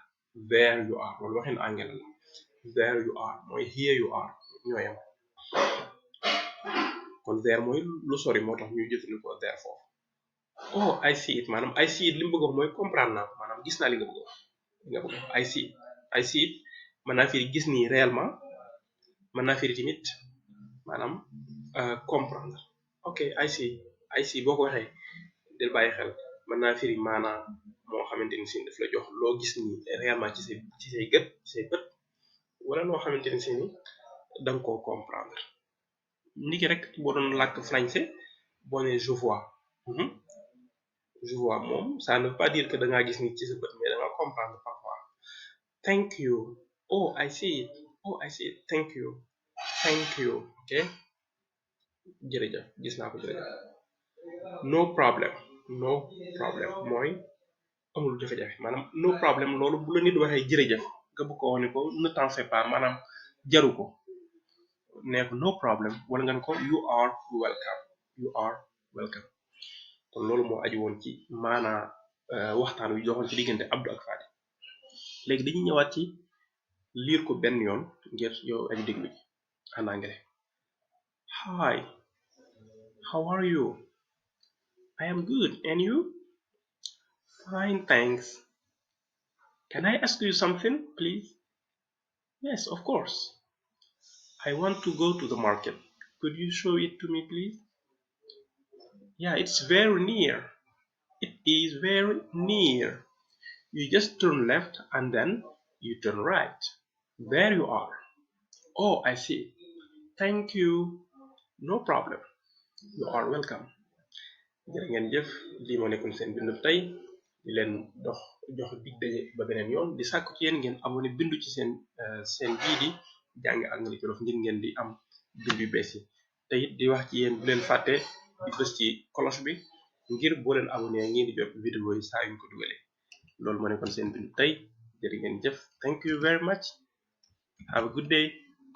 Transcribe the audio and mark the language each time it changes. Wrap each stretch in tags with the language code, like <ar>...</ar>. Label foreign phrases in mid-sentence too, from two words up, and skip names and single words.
<en>There you are</en> <wo>loolu waxin anglais la.</wo> <en>There you are</en> <wo>mooy</wo> <en>here you are</en> <wo>ñooyam kon there mooy lu sori moo tax ñuy jëfandikoo there foofu.</wo> <en>Oh I see it</en> <wo>maanaam</wo> <en>I see it</en> <wo>li mu bëgg wax mooy comprendre naa maanaam gis naa li nga bëgg wax</wo> <en>I see it. I see it</en> <wo>mën naa firi gis nii réellement mën naa firi tamit maanaam comprendre.</wo> <en>ok I see</en> <wo>boo ko waxee del bàyyi xel mën naa firi maanaam moo xamante ni si daf la jox loo gis nii réellement ci say gët ci say bët wala loo xamante ni si ni danga koo comprendre. niki rek boo doon làkk français boo ne</wo> <fr>je vois. Je vois</fr> <wo>moom</wo> <fr>ça ne veut pas dire que</fr> <wo>da ngaa gis ni ci sa bët mais da nga comprendre parfois.</wo> <en>Thank you. Oh I see it. Oh I see it. Thank you. Thank you.</en> <wo>ok jërëjëf gis naa ko jërëjëf.</wo> <en>No problem. No problem</en> <wo>mooy amul jafe-jafe maanaam</wo> <en>no problem</en> <wo>loolu bu la nit waxee jërëjëf nga bëgg ko wax ne ko ne</wo> <fr>t'en fais pas</fr> <wo>maanaam jaru ko nee ko</wo> <en>no problem</en> <wo>wala nga ne ko</wo> <en>you are welcome. You are welcome.</en> <wo>kon loolu moo aju woon ci maanaa waxtaan wi joxoon ci diggante Abdou ak Fati léegi dañuy ñëwaat ci liir ko benn yoon ngir yow aji déglu ji</wo> <fr>en anglais.</fr> <en>Hi, how are you? I am good, and you? Fine, thanks. Can I ask you something, please? Yes, of course. I want to go to the market. Could you show it to me, please? Yeah, it's very near. It is very near. You just turn left and then you turn right. There you are. Oh, I see. Thank you. No problem. You are welcome.</en> <wo>jërë ngeen jëf lii moo nekkoon seen bindu tey di leen jox dig daje ba beneen yoon di sàkku ci yéen ngeen abonné bindu ci seen bii di jàng anglais Jolof ngir ngeen di am bindu yu bees yi te it di wax ci yéen bu leen fàtte di bës ci cloche bi ngir boo leen abonné ngeen di jot vidéo yi saa yuñ ko dugalee loolu moo nekkoon seen bindu tey jërë ngeen jëf</wo> <en>thank you very much have a good day.</en>